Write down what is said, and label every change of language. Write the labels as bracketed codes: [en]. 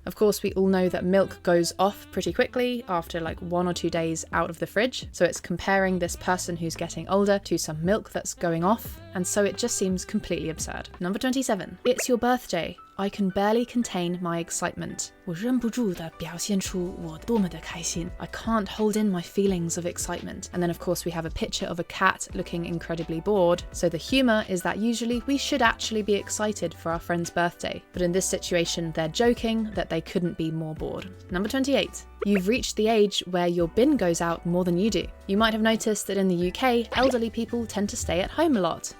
[en] Of course, we all know that milk goes off pretty quickly after like 1 or 2 days out of the fridge. So it's comparing this person who's getting older to some milk that's going off. And so it just seems completely absurd. Number 27. It's your birthday. I can barely contain my excitement. [zh] 我忍不住地表现出我多么的开心. [en] I can't hold in my feelings of excitement. And then of course we have a picture of a cat looking incredibly bored. So the humour is that usually we should actually be excited for our friend's birthday. But in this situation, they're joking that they couldn't be more bored. Number 28. You've reached the age where your bin goes out more than you do. You might have noticed that in the UK, elderly people tend to stay at home a lot.